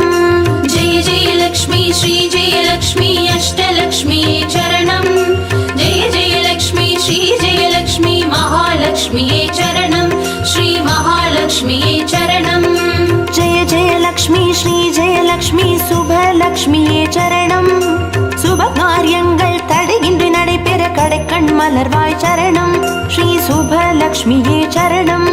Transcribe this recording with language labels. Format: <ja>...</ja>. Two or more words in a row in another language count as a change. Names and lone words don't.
<sa>जय जय लक्ष्मी श्री जय लक्ष्मी अष्टलक्ष्मीये चरणं जय जय लक्ष्मी श्री जय लक्ष्मी महालक्ष्मीये चरणं श्री महालक्ष्मीये चरणं जय जय लक्ष्मी श्री जय लक्ष्मी</sa> <ta>சுபலக்ஷ்மியே சரணம் சுப காரியங்கள் தடையின்றி நடைபெற கடைக்கண் மலர்வாய் சரணம் ஸ்ரீ சுபலக்ஷ்மியே சரணம்</ta>